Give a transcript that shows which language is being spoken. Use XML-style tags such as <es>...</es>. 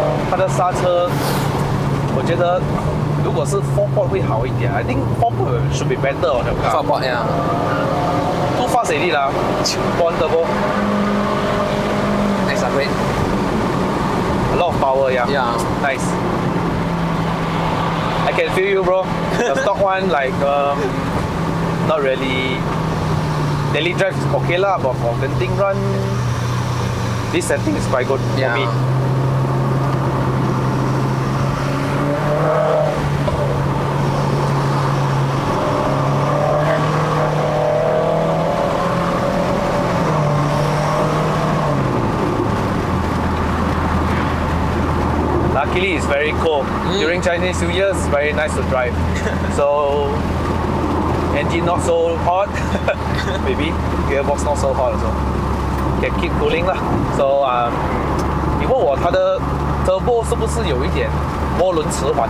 <zh>它的刹车，我觉得如果是 4-port 会好一点。</zh> <en>I think 4-port should be better on the car. 4-port, yeah. Too fast already lah. Bond Turbo. Nice upgrade. A lot of power, yeah. Yeah. Nice. I can feel you, bro. The stock one, like, not really. Daily drive is okay lah, but for Genting run, this setting is quite good for me. Luckily, it's very cold. During Chinese New Year, it's very nice to drive. So, engine not so hot, maybe gearbox not so hot also. Can keep cooling lah.</en> <zh>So 你问我它的 turbo 是不是有一点涡轮迟缓？</zh>